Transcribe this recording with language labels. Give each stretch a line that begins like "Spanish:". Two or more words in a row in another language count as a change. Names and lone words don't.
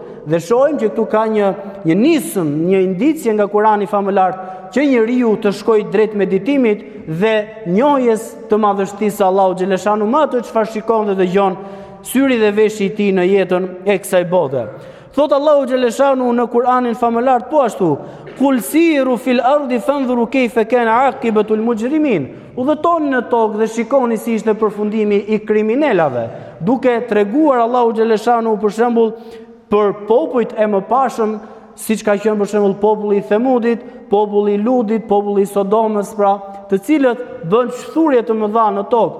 Albanian: Dhe shohim që këtu ka një nisëm, një indicie nga Kurani famëlar që njeriu të shkojë drejt meditimit dhe njohjes të madhështisë së Allahu xhaleshanu me atë çfarë shikon dhe dëgjon syri dhe veshi i tij në jetën e kësaj bote. Thot Allahu xhaleshanu në Kur'anin famëlar po ashtu:
Arabic: "قل سيروا في الأرض فانظروا كيف كان عاقبة المجرمين."
Albanian: Udhëtoni në tokë dhe shikoni si ishte përfundimi i kriminalave, duke treguar Allahu xhaleshanu për shembull për popujt e mëparshëm, siç ka qenë për shembull populli i Themudit, populli i Ludit, populli i Sodomës, pra, të cilët bën shturje të mëdha në tokë.